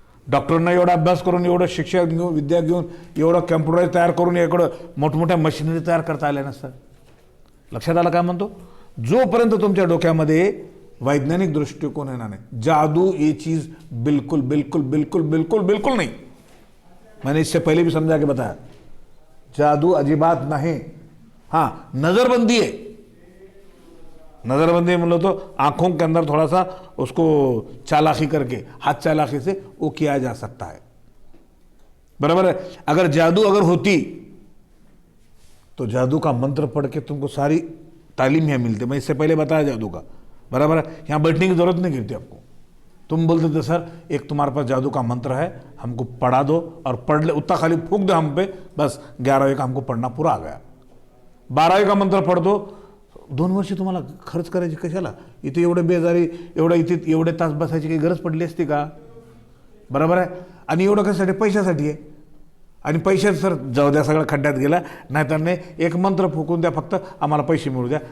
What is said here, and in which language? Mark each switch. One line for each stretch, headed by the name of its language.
Marathi: डॉक्टरांना एवढा अभ्यास करून, एवढं शिक्षक घेऊन, विद्या घेऊन, एवढं कॅम्प्युटराईज तयार करून, एवढं मोठमोठ्या मशिनरी तयार करता आल्या नसतात. लक्षात आलं काय म्हणतो? जोपर्यंत तुमच्या डोक्यामध्ये वैज्ञानिक दृष्टिकोन येणार नाही,
Hindi: जादू ये चीज बिल्कुल बिल्कुल बिल्कुल बिल्कुल बिल्कुल नहीं. मैंने इससे पहले भी समझा के बताया, जादू अजिबात नहीं. हाँ, नजरबंदी है. नजरबंदी मतलब तो आंखों के अंदर थोड़ा सा उसको चालाकी करके, हाथ चालाकी से वो किया जा सकता है. बराबर है. अगर जादू अगर होती तो जादू का मंत्र पढ़ के तुमको सारी तालीम यहाँ मिलती. मैं इससे पहले बताया जादू का. बराबर है. यहाँ बैठने की जरूरत नहीं गिरती आपको. तुम बोलते थे सर एक तुम्हारे पास जादू का मंत्र है, हमको पढ़ा दो, और पढ़ ले, उतना खाली फूक दो हम पे, बस 11वीं का हमको पढ़ना पूरा आ गया. 12वीं का मंत्र पढ़ दो.
Marathi: 2 वर्ष तुम्हाला खर्च करायची कशाला? इथे एवढे बेजारी, एवढं इथे एवढे तास बसायची काही गरज पडली असती का? बरोबर आहे. आणि एवढं कशासाठी? पैशासाठी आहे. आणि पैशात सर जाऊ द्या, सगळं खड्ड्यात गेला. नाहीतर नाही, एक मंत्र फुकून द्या, फक्त आम्हाला पैसे मिळू द्या.